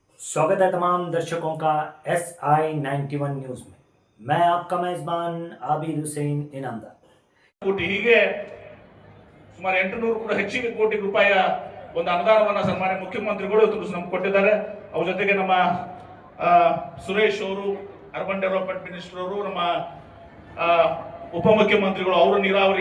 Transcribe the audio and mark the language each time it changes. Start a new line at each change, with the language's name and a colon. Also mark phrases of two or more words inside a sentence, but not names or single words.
Hindi: स्वागत है तमाम दर्शकों का SI91 न्यूज में। मैं आपका मेजबान आबिद हुसैन इनामदार।
Kannada: ಕೋಟಿ ಹೀಗೆ ಸುಮಾರು 800 ಕೂಡ ಹೆಚ್ಚಿಗೆ ಕೋಟಿ ರೂಪಾಯಿಯ ಒಂದು ಅನುದಾನವನ್ನು ಸನ್ಮಾನ್ಯ ಮುಖ್ಯಮಂತ್ರಿಗಳು ಇವತ್ತು ನಮ್ಗೆ ಕೊಟ್ಟಿದ್ದಾರೆ. ಅವ್ರ ಜೊತೆಗೆ ನಮ್ಮ ಸುರೇಶ್ ಅವರು,
English: urban development minister
Kannada: ಅವರು, ನಮ್ಮ ಉಪಮುಖ್ಯಮಂತ್ರಿಗಳು ಅವರು ನೀರಾವರಿ